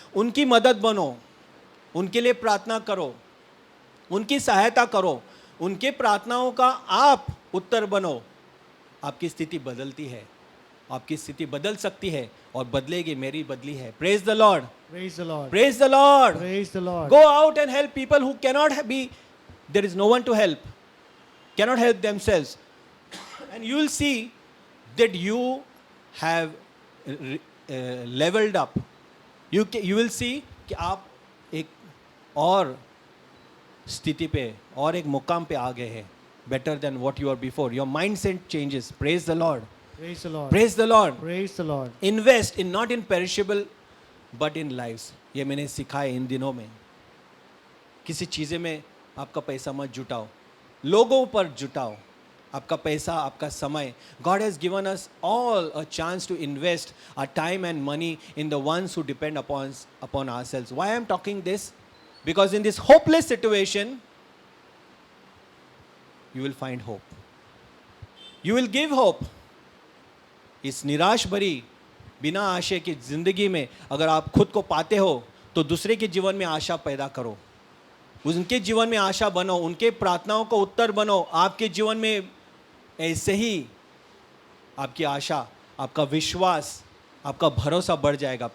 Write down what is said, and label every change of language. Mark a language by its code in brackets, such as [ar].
[hi] उनकी मदद बनो, उनके लिए प्रार्थना करो, उनकी सहायता करो, उनके प्रार्थनाओं का आप उत्तर बनो. आपकी स्थिति बदलती है, आपकी स्थिति बदल सकती है और बदलेगी. मेरी बदली है. [en] Praise the Lord. Praise the Lord. Praise the Lord. Praise the Lord. Go out and help people who cannot be, there is no one to help, cannot help themselves. And you will see that you have leveled up. You will see [hi] कि आप एक और स्थिति पे और एक मुकाम पे आ गए हैं. [en] Better than what you were before. Your mindset changes. Praise the Lord. Praise the Lord. Praise the Lord. Praise the Lord. Invest in not in perishable but in lives. [hi] ये मैंने सीखा है इन दिनों में. किसी चीज़ें में आपका पैसा मत जुटाओ, लोगों पर जुटाओ आपका पैसा, आपका समय. [en] God has given us all a chance to invest our time and money in the ones who depend upon ourselves. Why I am talking this? Because in this hopeless situation, you will find hope. You will give hope. [hi] इस निराश भरी बिना आशय की जिंदगी में अगर आप खुद को पाते हो, तो दूसरे के जीवन में आशा पैदा करो, उनके जीवन में आशा बनो, उनके प्रार्थनाओं को उत्तर बनो. आपके जीवन में ऐसे ही आपकी आशा, आपका विश्वास, आपका भरोसा बढ़ जाएगा.